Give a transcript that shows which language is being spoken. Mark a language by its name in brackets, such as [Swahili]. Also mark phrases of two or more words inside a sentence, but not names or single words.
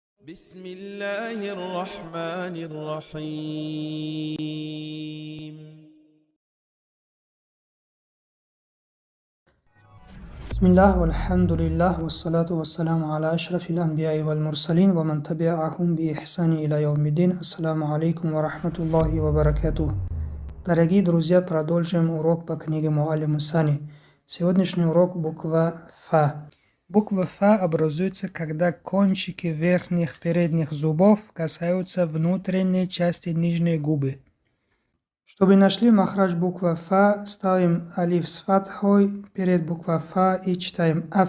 [Arabic] بسم الله الرحمن الرحيم. بسم الله والحمد لله والصلاة والسلام على أشرف الأنبياء والمرسلين ومن تبعهم بإحسان إلى يوم الدين. السلام عليكم ورحمة الله وبركاته. [Russian] Дорогие друзья, продолжим урок по книге Муаллиму Сани. Сегодняшний урок буква Фа. Буква Фа образуется, когда кончики верхних передних зубов касаются внутренней части нижней губы. Чтобы нашли махрадж буква Фа, ставим алиф с фатхой перед буква Фа и читаем аф.